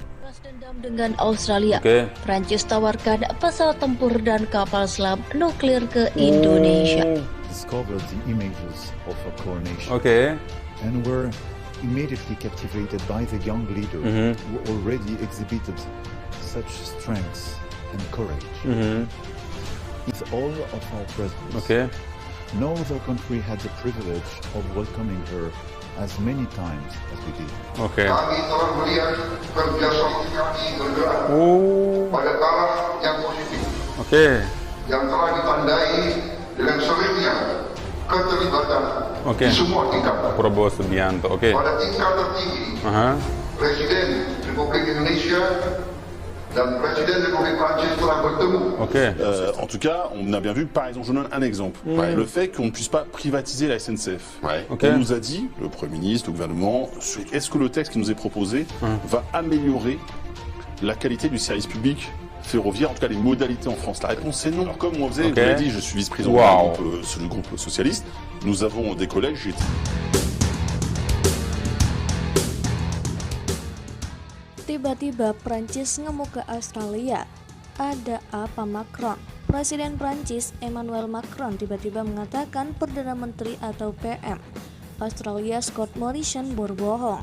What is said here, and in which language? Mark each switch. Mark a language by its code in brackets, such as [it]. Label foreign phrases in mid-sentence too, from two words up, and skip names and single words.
[id] Balas dendam dengan Australia, Oke. Prancis tawarkan pesawat tempur dan kapal selam nuklir ke Indonesia. [en] Discovered the images of a coronation Oke. and were immediately captivated by the young leader who already exhibited such strength and courage. With all of our presence, Oke. no other country had the privilege of welcoming her as many times as we did. Oke. [id] Kami telah melihat kerja sakti kami bergerak pada taraf yang positif, Oke. yang telah ditandai dengan seringnya keterlibatan Oke. di semua tingkat. Prabowo Subianto. Oke. Pada tingkat tertinggi, Aha. Presiden Republik Indonesia dan Presiden Republik Prancis telah bertemu. Oke. [fr] En tout cas, on a bien vu, par exemple, je vous donne un exemple. Le fait qu'on ne puisse pas privatiser la SNCF. Ok. On nous a dit, le Premier ministre, le gouvernement, est-ce que le texte qui nous est proposé va améliorer la qualité du service public ferroviaire, en tout cas les modalités en France? La réponse c'est non. Alors, comme on faisait, Ok. vous l'avez dit, je suis vice-président Wow. du groupe socialiste. Nous avons des collègues, [id] Tiba-tiba Prancis ngemuk ke Australia. Ada apa Macron? Presiden Prancis Emmanuel Macron tiba-tiba mengatakan Perdana Menteri atau PM Australia Scott Morrison berbohong.